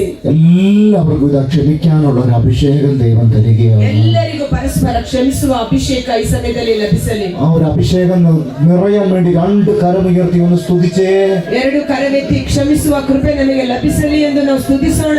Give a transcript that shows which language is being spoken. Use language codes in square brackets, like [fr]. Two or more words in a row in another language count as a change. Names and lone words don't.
[ml] എല്ലാവർക്കും ഇത് ക്ഷമിക്കാനുള്ള ഒരു അഭിഷേകം ദൈവം തരികയാണ്. [kn] ಎಲ್ಲರಿಗೂ ಪರಸ್ಪರ ಕ್ಷಮಿಸುವ ಅಭಿಷೇಕ ಈ ಸಮಯದಲ್ಲಿ ಲಭಿಸಲಿ. [ml] ആ ഒരു അഭിഷേകം നിറയാൻ വേണ്ടി രണ്ട് കരമുയർത്തി ഒന്ന് സ്തുതിച്ചേ. [kn] ಎರಡು ಕರವೆತ್ತಿ ಕ್ಷಮಿಸುವ ಕೃಪೆ ನಮಗೆ ಲಭಿಸಲಿ ಎಂದು ನಾವು ಸ್ತುತಿಸೋಣ.